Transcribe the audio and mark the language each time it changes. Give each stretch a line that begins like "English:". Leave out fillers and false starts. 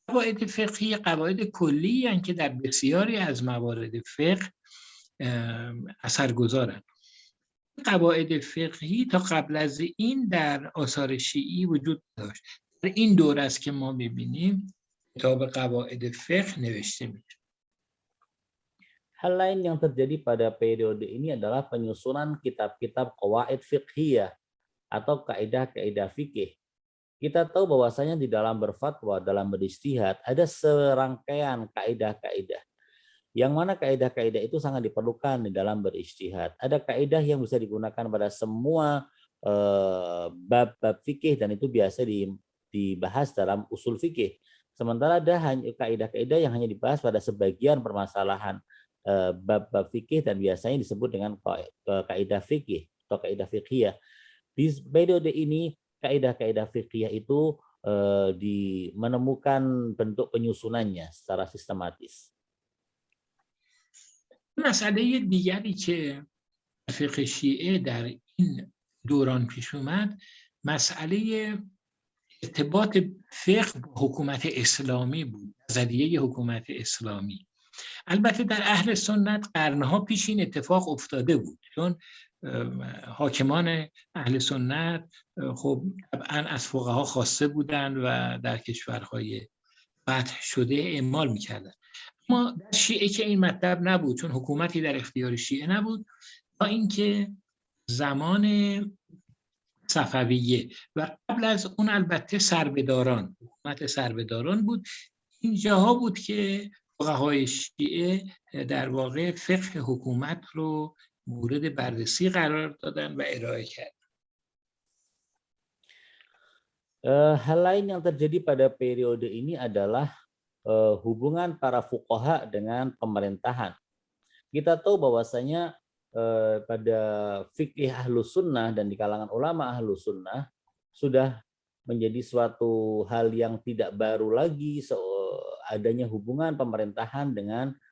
Persian: قواعد فقهی قواعد کلی هستند که در بسیاری از موارد فقه اثرگذارند. قواعد فقهی تا قبل از این در آثار شیعی وجود داشت. در این دوره است که ما میبینیم کتاب قواعد فقه نوشته میشه.
Indonesian: Hal lain yang terjadi pada periode ini adalah penyusunan kitab-kitab qawaid fiqhiyah atau kaidah-kaidah fikih. Kita tahu bahwasanya di dalam berfatwa, dalam beristihad, ada serangkaian kaidah-kaidah. Yang mana kaidah-kaidah itu sangat diperlukan di dalam beristihad. Ada kaidah yang bisa digunakan pada semua bab-bab fikih dan itu biasa dibahas dalam usul fikih. Sementara ada kaidah-kaidah yang hanya dibahas pada sebagian permasalahan bab-bab fikih dan biasanya disebut dengan kaidah fikih atau kaidah fiqhiyah. Di periode ini kaidah-kaidah fiqhiyah itu menemukan bentuk penyusunannya secara sistematis.
Persian: مسئله دیگری که فقه شیعه در این دوران پیش اومد مسئله ارتباط فقه با حکومت اسلامی بود، نظریه حکومت اسلامی. البته در اهل سنت قرنها پیش این اتفاق افتاده بود، چون حاکمان اهل سنت خب طبعا از فقها خواسته بودند و در کشورهای فتح شده اعمال میکردن. اما در شیعه که این مطلب نبود، چون حکومتی در اختیار شیعه نبود تا اینکه زمان صفویه و قبل از اون البته سربداران، حکومت سربداران بود. اینجاها بود که فقهای شیعه در واقع فقه حکومت رو مورد بررسی قرار دادن و ارائه کردن.
Indonesian: Hal lain yang terjadi pada periode ini adalah hubungan para fuqaha dengan pemerintahan. Kita tahu bahwasanya pada fikih Ahlus Sunnah dan di kalangan ulama Ahlus Sunnah sudah menjadi suatu hal yang tidak baru lagi adanya hubungan pemerintahan dengan